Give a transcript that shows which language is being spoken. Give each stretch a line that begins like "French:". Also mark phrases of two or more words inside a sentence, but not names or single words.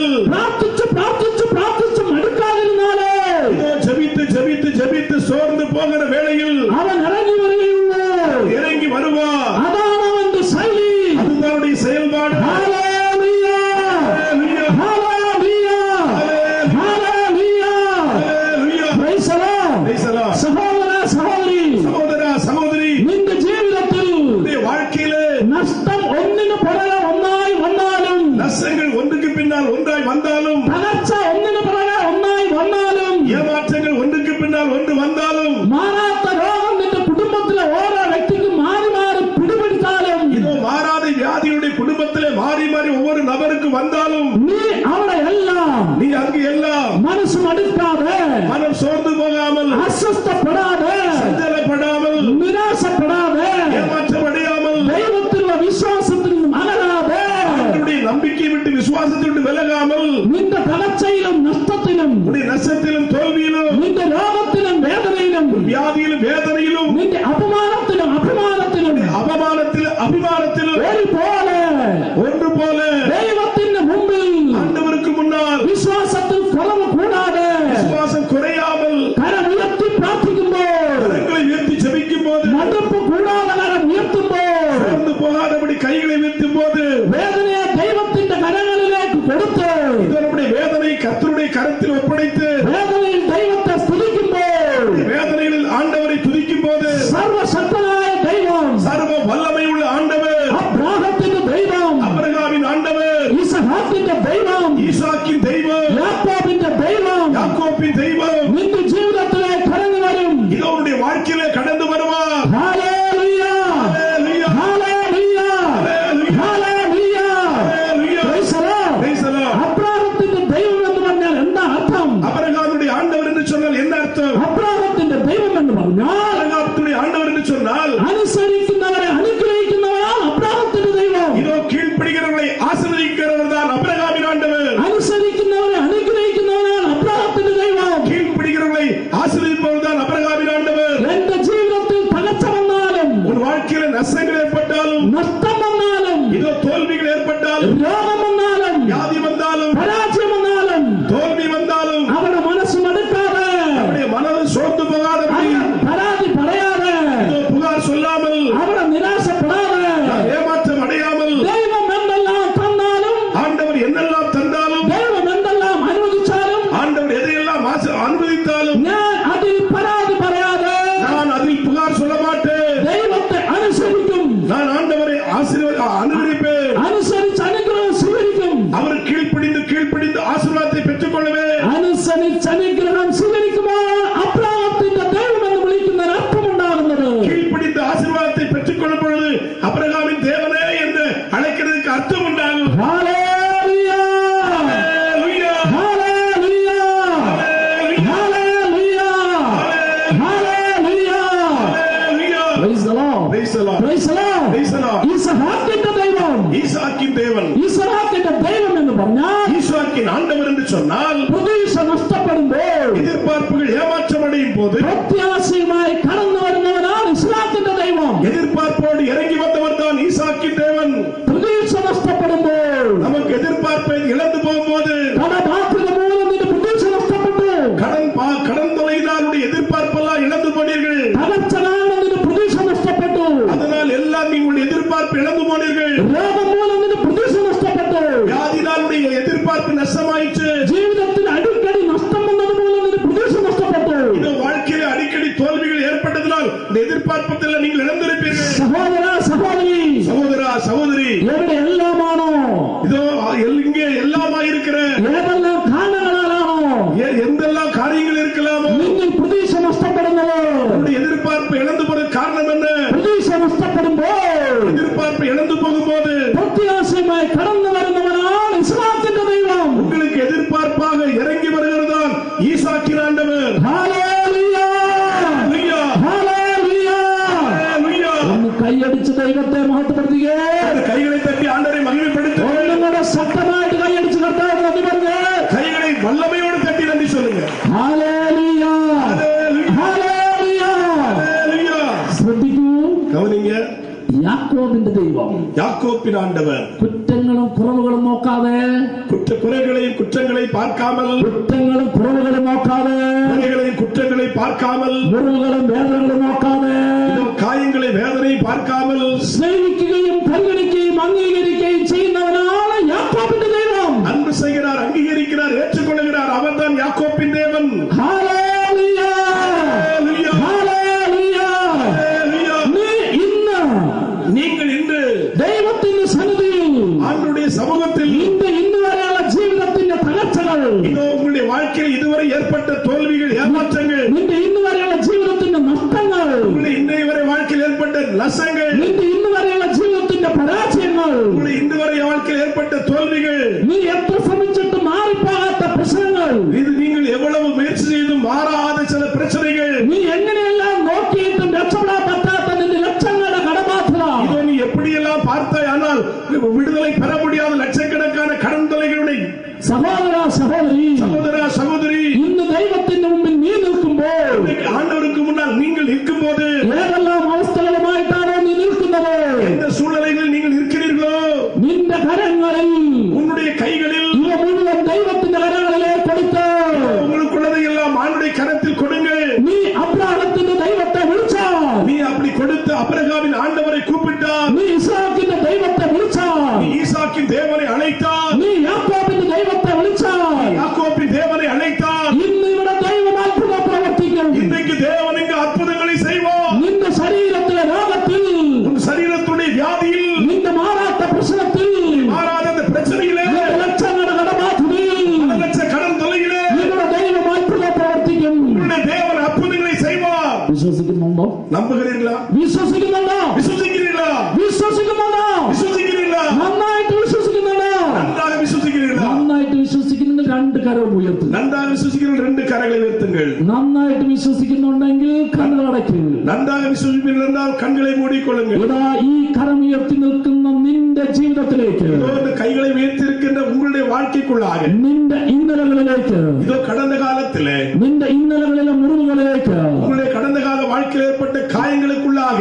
Malayalam: പ്രാർത്ഥിച്ചു മടുക്കാതിരുന്നാലേ
Tamil: ஜெபித்து சோர்ந்து போகிற வேளையில்
Malayalam: അവൻ ഇറങ്ങി വരികയുള്ളൂ.
Tamil: இறங்கி வருவார்.
Malayalam: അതാണ് അവന്റെ ശൈലി.
Tamil: அதுதான் அவருடைய செயல்பாடு.
Malayalam: ഹല്ലേലൂയ, ഹല്ലേലൂയ, ഹല്ലേലൂയ.
English: Praise the Lord.
Malayalam: സഹോദരി, നിന്റെ ജീവിതത്തിൽ
Tamil: வாழ்க்கையிலே
Malayalam: നഷ്ടം ഒന്നിനു പുറകെ ഒന്നായി വന്നാലും,
Tamil: நஷ்டங்கள் ஒன்றுக்கு பின்னால் ஒன்றாய் வந்தாலும்,
Malayalam: തകർച്ച ഒന്നിനു പുറകെ ഒന്നായി വന്നാലും,
Tamil: ஏமாற்றங்கள் ஒன்றுக்கு பின்னால் ஒன்று வந்தாலும்,
Malayalam: മാറാത്ത രോഗം നിന്റെ കുടുംബത്തിലെ ഓരോ വ്യക്തിക്കും മാറി മാറി പിടിപിടിച്ചാലും,
Tamil: இதோ மாறாத வியாதியுடைய குடும்பத்திலே மாறி ஒவ்வொரு நபருக்கு வந்தாலும்,
Malayalam: നീ അവിടെ എല്ലാം
Tamil: நீ அங்கு எல்லாம்
Malayalam: മനസ്സ് മടുക്കാതെ,
Tamil: மனம் சோர்ந்து போகாமல்,
Malayalam: അസ്വസ്ഥപ്പെടാതെ,
Tamil: சஞ்சலப்படாமல்,
Malayalam: നിരാശപ്പെടാതെ,
Tamil: ஏமாற்றமடையாமல்,
Malayalam: ദൈവത്തിലുള്ള വിശ്വാസത്തിൽ നിന്നും അകലാതെ,
Tamil: அவருடைய நம்பிக்கை விட்டு விசுவாசத்தை விட்டு விலகாமல்,
Malayalam: നിന്റെ തകർച്ചയിലും നഷ്ടത്തിലും,
Tamil: உன்னுடைய நஷ்டத்திலும் தோல்வியிலும்,
Malayalam: നിന്റെ രോഗത്തിലും വേദനയിലും,
Tamil: வியாதியிலும் வேதனையிலும்,
Malayalam: നിന്റെ അപമാനത്തിലും
Tamil: அபிமானத்திலும் ஒன்று போல
Malayalam: ദൈവത്തിന്റെ മുമ്പിൽ
Tamil: ஆண்டவருக்கு முன்னால்
Malayalam: വിശ്വാസത്തിൽ കുറവ് കൂടാതെ,
Tamil: விசுவாசம் குறையாமல்,
Malayalam: കരമുയർത്തി പ്രാർത്ഥിക്കുമ്പോൾ,
Tamil: கரங்களை உயர்த்தி ஜெபிக்கும் போது,
Malayalam: മടുപ്പ് കൂടാതെ കരം ഉയർത്തുമ്പോൾ,
Tamil: சோர்ந்து போகாதபடி கைகளை உயர்த்தும் போது,
Malayalam: വേദനയെ ദൈവത്തിന്റെ കരങ്ങളിലേക്ക് കൊടുത്ത്,
Tamil: நம்முடைய வேதனை கர்த்தருடைய கரத்தில் ஒப்படைத்து,
Malayalam: വേദനയിൽ ദൈവത്തെ സ്തുതിക്കുമ്പോൾ,
Tamil: வேதனைகளில் ஆண்டவரை துதிக்கும் போது,
Malayalam: സർവശക്തനായ ദൈവം,
Tamil: சர்வ வல்லமை உள்ள ஆண்டவர்,
Malayalam: അബ്രാഹത്തിന്റെ ദൈവം,
Tamil: அபிரகாமின் ஆண்டவர்,
Malayalam: ഇസഹാക്കിന്റെ ദൈവം,
Tamil: ஈசாக்கின் தெய்வம்,
Malayalam: യാക്കോബിന്റെ ദൈവം,
Tamil: யாக்கோபின் தெய்வம்
Malayalam: നിന്റെ ജീവിതത്തിലേക്ക് കടന്നു വരും.
Tamil: இது அவருடைய வாழ்க்கையிலே கடந்து வருவார்.
Malayalam: ഹല്ലേലൂയ,
Tamil: ஹல்லேலூயா,
Malayalam: ഹല്ലേലൂയ, ഹല്ലേലൂയ.
Tamil: ஹல்லேலூயா.
English: Praise the Lord. Praise the Lord.
Malayalam: അബ്രാഹത്തിന്റെ ദൈവം എന്ന് പറഞ്ഞാൽ എന്താ അർത്ഥം?
Tamil: அபிரகாமுடைய ஆண்டவர் என்று சொன்னால் என்ன அர்த்தம்?
Malayalam: അബ്രാഹത്തിന്റെ ദൈവം എന്ന് പറഞ്ഞാൽ
Tamil: அபிரகாமுடைய ஆண்டவர் என்று சொன்னால்
Malayalam: അനുസരിക്കുന്നവരെ അനുഗ്രഹിക്കുന്നവരാണ് അബ്രാഹത്തിന്റെ ദൈവം.
Tamil: இதோ கீழ்ப்படிகிறவர்களை ஆசீர்வதிக்கிறவர் தான் அபிரகாமின் ஆண்டவர்.
Malayalam: അനുസരിക്കുന്നവരെ അനുഗ്രഹിക്കുന്നവരാണ് അബ്രാഹത്തിന്റെ ദൈവം.
Tamil: கீழ்ப்படிகிறவர்களை ஆசீர்வதிப்பவர் தான் அபிரகாமின் ஆண்டவர்.
Malayalam: എന്റെ ജീവിതത്തിൽ തകർച്ച വന്നാലും,
Tamil: உன் வாழ்க்கையில நஷ்டங்கள் ஏற்பட்டாலும்,
Malayalam: നഷ്ടം വന്നാലും,
Tamil: இதோ தோல்விகள் ஏற்பட்டாலும்,
Malayalam: രോഗം വന്നാലും,
Tamil: வியாதி வந்தாலும்,
Malayalam: പരാജയം വന്നാലും,
Tamil: தோல்வி வந்தாலும்,
Malayalam: അവരുടെ മനസ്സ് മടുക്കാതെ,
Tamil: அவருடைய மனது சோர்ந்து போகாதபடி,
Malayalam: പരാതി പറയാതെ,
Tamil: இதோ புகார் சொல்லாமல்,
Malayalam: അവരെ നിരാശപ്പെടാതെ,
Tamil: ஏமாற்றம் அடையாமல்,
Malayalam: ദൈവം എന്തെല്ലാം തന്നാലും,
Tamil: ஆண்டவர் என்னெல்லாம் தந்தாலும்,
Malayalam: ദൈവം എന്തെല്ലാം അനുവദിച്ചാലും,
Tamil: ஆண்டவர் எதையெல்லாம் அனுமதித்தாலும்,
Malayalam: ഞാൻ അതിൽ പരാതി പറയാതെ
Tamil: நான் அதில் புகார் சொல்ல மாட்டேன்.
Malayalam: ദൈവത്തെ അനുസരിക്കും,
Tamil: நான் ஆண்டவரை அனுமதிப்பேன்.
Malayalam: അനുസരിച്ച് അനുഗ്രഹം സ്വീകരിക്കും,
Tamil: அவர் கீழ்ப்படிந்து ஆசீர்வாதத்தை பெற்றுக் கொள்வேன்.
Malayalam: അനുസരിച്ച് അനുഗ്രഹം സ്വീകരിക്കുമ്പോൾ അബ്രാഹത്തിന്റെ ദൈവം എന്ന് വിളിക്കുന്നതിന് അർത്ഥമുണ്ടാകുന്നത്,
Tamil: கீழ்ப்படிந்து ஆசீர்வாதத்தை பெற்றுக் கொள்ளும் பொழுது அபிரகாமின் தேவனே என்று அழைக்கிறதுக்கு அர்த்தம் உண்டாகும்.
Malayalam: ഹല്ലേലൂയ,
Tamil: ஹல்லேலூயா,
Malayalam: ഹല്ലേലൂയ, ഹല്ലേലൂയ, ഹല്ലേലൂയ.
Tamil: ஹல்லேலூயா.
English: Praise the Lord. Praise the Lord. Praise the Lord. Praise the Lord.
Malayalam: ഇസഹാക്കിന്റെ ദൈവം,
Tamil: ஈசாக்கின் தேவன்,
Malayalam: ഇസഹാക്കിന്റെ ദൈവം എന്ന് പറഞ്ഞാൽ
Tamil: ஈசாக்கின் ஆண்டவர் என்று சொன்னால்,
Malayalam: പ്രതീക്ഷ നഷ്ടപ്പെടുമ്പോൾ
Tamil: எதிர்பார்ப்புகள் ஏமாற்றம் அடையும் போது
Malayalam: പ്രത്യാശയുമായി കടന്നു വരുന്നവനാണ് ഇസ്ഹാക്കിന്റെ ദൈവം.
Tamil: எதிர்பார்ப்போடு இறங்கி வந்தவர் தான் ஈசாக்கின் தேவன்.
Malayalam: പ്രതീക്ഷ നഷ്ടപ്പെടുമ്പോൾ,
Tamil: நமக்கு எதிர்பார்ப்பை இழந்து போகும்போது,
Malayalam: കടബാധ്യത മൂലം നിന്റെ പ്രതീക്ഷ നഷ്ടപ്പെട്ടു,
Tamil: கடன் கடன் தொலையினால் எதிர்பார்ப்பெல்லாம் இழந்து போனீர்கள்.
Malayalam: തകർച്ചകാലം നിന്റെ പ്രതീക്ഷ നഷ്ടപ്പെട്ടു.
Tamil: அதனால் எல்லாம் நீங்கள் எதிர்பார்ப்பு இழந்து போனீர்கள்.
Malayalam: രോഗം മൂലം നിന്റെ പ്രതീക്ഷ നഷ്ടപ്പെട്ടു.
Tamil: வியாதினால் எதிர்பார்ப்பு நஷ்டமாயிற்று.
Malayalam: ജീവിതത്തിൽ അടിക്കടി നഷ്ടം വന്നത് മൂലം നിന്റെ പ്രതീക്ഷ നഷ്ടപ്പെട്ടു.
Tamil: இந்த வாழ்க்கையில் அடிக்கடி தோல்விகள் ஏற்பட்டதனால் இந்த எதிர்பார்ப்பத்தில் நீங்கள் இழந்திருப்பீர்கள்.
Malayalam: സഹോദര സഹോദരി,
Tamil: சகோதரா சகோதரி,
Malayalam: എവിടെ എല്ലാമാണോ,
Tamil: இதோ இங்கே எல்லாமாயிருக்கிற
Malayalam: ഏതെല്ലാം കാരണങ്ങളാലാണോ
Tamil: எந்தெல்லாம் காரியங்கள் இருக்கலாமோ
Malayalam: നിങ്ങൾ പ്രതീക്ഷ നഷ്ടപ്പെടുന്നത്?
Tamil: எதிர்பார்ப்பு இழந்து போற காரணம் என்ன?
Malayalam: പ്രതീക്ഷ നഷ്ടപ്പെടുമ്പോൾ
Tamil: எதிர்பார்ப்பு இழந்து போகும்போது
Malayalam: പ്രത്യാശയുമായി കടന്നു വരുന്നവനാണ് ഇസ്ഹാക്കിന്റെ ദൈവം.
Tamil: உங்களுக்கு எதிர்பார்ப்பாக இறங்கி வருகிறதான் ஈசாக்கின் ஆண்டவர்.
Malayalam: ഹല്ലേലൂയ,
Tamil: ஹல்லேலூயா,
Malayalam: ഹല്ലേലൂയ.
Tamil: ஹல்லேலூயா.
Malayalam: ഒന്ന് കൈയടിച്ച് ദൈവത്തെ മഹത്വപ്പെടുത്തുക.
Tamil: அந்த கைகளை தட்டி ஆண்டவரை மகிமைப்படுத்து.
Malayalam: ഒന്നും കൂടെ ശക്തമായിട്ട് കൈയടിച്ച് കർത്താവിനെ നന്ദി പറഞ്ഞ്
Tamil: கைகளை வல்லமையோடு தட்டி நன்றி சொல்லுங்க.
Malayalam: ഹല്ലേലൂയ, ഹല്ലേലൂയ.
Tamil: ஹல்லேலூயா.
Malayalam: ശ്രദ്ധിക്കൂ,
Tamil: கவனிங்க,
Malayalam: യാക്കോബിന്റെ ദൈവം
Tamil: யாக்கோப்பின் ஆண்டவர்
Malayalam: കുറ്റങ്ങളും കുറവുകളും നോക്കാതെ,
Tamil: குறைகளையும் குற்றங்களை பார்க்காமல்,
Malayalam: കുറ്റങ്ങളും കുറവുകളും നോക്കാതെ,
Tamil: குறைகளையும் குற்றங்களை பார்க்காமல்,
Malayalam: മുറിവുകളും വേദനകളും നോക്കാതെ,
Tamil: காயங்களை வேதனை பார்க்காமல்
Malayalam: സ്നേഹിക്കുകയും പരിഗണിക്കുകയും അംഗീകരിക്കുകയും ചെയ്യുന്നവനാണ് യാക്കോബിന്റെ ദൈവം.
Tamil: அன்பு செய்கிறார், அங்கீகரிக்கிறார், ஏற்றுக்கொள்கிறார். அவர்தான் யாக்கோப்பின் தேவன்.
Malayalam: ഹല്ലേലൂയ,
Tamil: ஹல்லேலூயா,
Malayalam: ഹല്ലേലൂയ.
Tamil: ஹல்லேலூயா. நீங்கள் இன்று
Malayalam: ദൈവത്തിന്റെ സന്നിധിയിൽ
Tamil: ஆண்டவருடைய சமூகத்தில்
Malayalam: ഇന്ന് വരെയുള്ള ജീവിതത്തിന്റെ തകർച്ചകൾ,
Tamil: இதோ உங்களுடைய வாழ்க்கையில் இதுவரை ஏற்பட்ட தோல்விகள், ஏமாற்றங்கள்,
Malayalam: നിന്റെ ഇന്ന് വരെയുള്ള ജീവിതത്തിന്റെ നഷ്ടങ്ങൾ,
Tamil: உங்களுடைய இன்றைய வரை வாழ்க்கையில் ஏற்பட்ட நஷ்டங்கள்,
Malayalam: നിന്റെ ഇന്ന് വരെയുള്ള ജീവിതത്തിന്റെ പരാജയങ്ങൾ,
Tamil: உங்களுடைய இன்று வரை வாழ்க்கையில் ஏற்பட்ட தோல்விகள்,
Malayalam: നീ എത്ര ശ്രമിച്ചിട്ട് മാറിപ്പോകാത്ത പ്രശ്നങ്ങൾ,
Tamil: இது நீங்கள் எவ்வளவு முயற்சி செய்தும் மாறாத சில பிரச்சனைகள்,
Malayalam: നീ എങ്ങനെയെല്ലാം നോക്കിയിട്ടും രക്ഷപ്പെടാൻ പറ്റാത്ത നിന്റെ ലക്ഷങ്ങളുടെ കടബാധ്യത,
Tamil: இதோ நீ எப்படியெல்லாம் பார்த்தாய், ஆனால் விடுதலை பெற முடியாத லட்சக்கணக்கான கடன் தொலைகளுடைய
Malayalam: സഹോദര സഹോദരി,
Tamil: சகோதரா சகோதரி,
Malayalam: ഇന്ന് ദൈവത്തിന്റെ മുമ്പിൽ നീ നിൽക്കുമ്പോൾ,
Tamil: ஆண்டவருக்கு முன்னால் நீங்கள் இருக்கும் போது
Malayalam: ഏതെല്ലാം അവസ്ഥകളുമായിട്ടാണോ നീ നിൽക്കുന്നത്,
Tamil: எந்த சூழ்நிலைகளில் நீங்கள் இருக்கிறீர்களோ
Malayalam: നിന്റെ കരങ്ങളിൽ
Tamil: உன்னுடைய கைகளில்
Malayalam: ഇവ മുഴുവൻ ദൈവത്തിന്റെ കരങ്ങളിലേക്ക് കൊടുത്ത്
Tamil: உங்களுக்குள்ளதை எல்லாம் ஆண்டுடைய கரத்தில் கொடுங்கள்.
Malayalam: നീ അബ്രാഹത്തിന്റെ ദൈവത്തെ വിളിച്ചാൽ,
Tamil: நீ அப்படி கொடுத்து அபிரகாமின் ஆண்டவரை கூப்பிட்டால்,
Malayalam: നീ ഇസ്ഹാക്കിന്റെ ദൈവത്തെ വിളിച്ചാൽ,
Tamil: நீ ஈசாக்கின் தேவனை அழைத்தால்,
Malayalam: നീ യാക്കോബിന്റെ ദൈവത്തെ വിളിച്ചാൽ,
Tamil: யாக்கோபின் தேவனை அழைத்தால்,
Malayalam: ഇന്ന് ഇവിടെ ദൈവം അത്ഭുതം പ്രവർത്തിക്കും.
Tamil: இன்றைக்கு தேவன் இங்கு அற்புதங்களை செய்வார்.
Malayalam: നിന്റെ ശരീരത്തിലെ രോഗത്തിൽ,
Tamil: உன் சரீரத்துடைய வியாதியில்,
Malayalam: നിന്റെ മാറാത്ത പ്രശ്നത്തിൽ,
Tamil: மாறாத அந்த பிரச்சனையிலே,
Malayalam: നിന്റെ ലക്ഷങ്ങളുടെ കടബാധ്യതയിൽ
Tamil: பல லட்ச கடன் தொலையிலே
Malayalam: നിങ്ങളുടെ ദൈവം അത്ഭുതം പ്രവർത്തിക്കും.
Tamil: உன்னுடைய தேவன் அற்புதங்களை செய்வார்.
Malayalam: വിശ്വസിക്കുന്നുണ്ടോ?
Tamil: நம்புகிறீர்களா?
Malayalam: വിശ്വസിക്കുന്നുണ്ടോ?
Tamil: விசுவாசிக்கிறீர்களா?
Malayalam: വിശ്വസിക്കുന്നുണ്ടോ?
Tamil: விசுவாசிக்கிறீர்களா?
Malayalam: നന്നായിട്ട് വിശ്വസിക്കുന്നുണ്ടോ?
Tamil: நன்றாக விசுவாசிக்கிறீர்களா?
Malayalam: നന്നായിട്ട് വിശ്വസിക്കുന്നെങ്കിൽ രണ്ട് കരവും ഉയർത്തുക.
Tamil: நன்றாக விசுவாசிக்கிறீர்கள், ரெண்டு கரங்களை உயர்த்துங்கள்.
Malayalam: നന്നായിട്ട് വിശ്വസിക്കുന്നുണ്ടെങ്കിൽ കണ്ണുകളടയ്ക്കുക.
Tamil: நன்றாக விசுவாசிப்பீர்கள் என்றால் கண்களை மூடிக்கொள்ளுங்கள்.
Malayalam: ഇതാ ഈ കരം ഉയർത്തി നിൽക്കുന്ന നിന്റെ ജീവിതത്തിലേക്ക്,
Tamil: இதோ இந்த கைகளை உயர்த்தியிருக்கின்ற உங்களுடைய வாழ்க்கைக்குள்ளாக,
Malayalam: നിന്റെ ഇന്നലകളിലേക്ക്,
Tamil: இதோ கடந்த காலத்திலே
Malayalam: നിന്റെ ഇന്നലകളിലെ മുറിവുകളിലേക്ക്,
Tamil: உங்களுடைய கடந்த கால வாழ்க்கையில் ஏற்பட்ட காயங்களுக்குள்ளாக,